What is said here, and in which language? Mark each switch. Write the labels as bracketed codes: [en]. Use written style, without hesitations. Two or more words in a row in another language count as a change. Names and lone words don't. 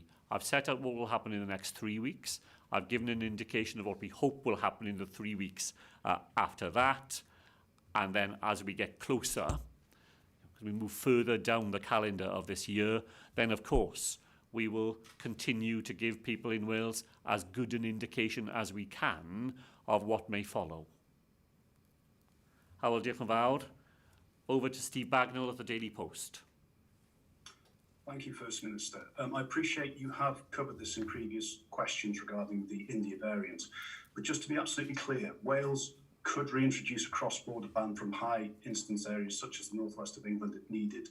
[en] I've set out what will happen in the next 3 weeks. I've given an indication of what we hope will happen in the 3 weeks after that. And then as we get closer, as we move further down the calendar of this year, then of course we will continue to give people in Wales as good an indication as we can of what may follow. [cy] Hywel, diolch yn fawr. [en] Over to Steve Bagnall at the Daily Post. Thank you, First Minister. I appreciate you have covered this in previous questions regarding the India variant, but just to be absolutely clear, Wales could reintroduce a cross-border ban from high incidence areas such as the northwest of England if needed.